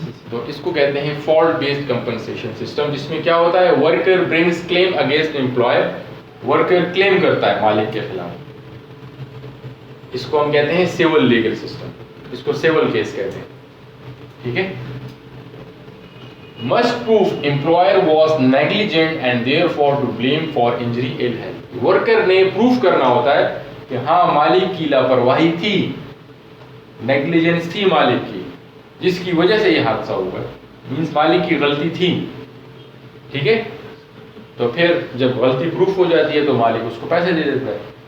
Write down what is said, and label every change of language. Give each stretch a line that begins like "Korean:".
Urdu: تو اس کو کہتے ہیں فالٹ بیسڈ کمپنسیشن سسٹم, جس میں کیا ہوتا ہے,
English: worker brings claim against employer,
Urdu: worker کلیم کرتا ہے مالک کے خلاف. اس کو ہم کہتے ہیں سول لیگل سسٹم, اس کو سول کیس کہتے ہیں. ٹھیک ہے.
English: must prove employer was negligent and therefore to blame for injury ill health.
Urdu: Worker نے پروف کرنا ہوتا ہے کہ ہاں مالک کی لاپرواہی تھی, نیگلیجنس تھی مالک کی, جس کی وجہ سے یہ حادثہ ہوا ہے, مینس مالک کی غلطی تھی. ٹھیک ہے. تو پھر جب غلطی پروف ہو جاتی ہے تو مالک اس کو پیسے دے دیتا ہے.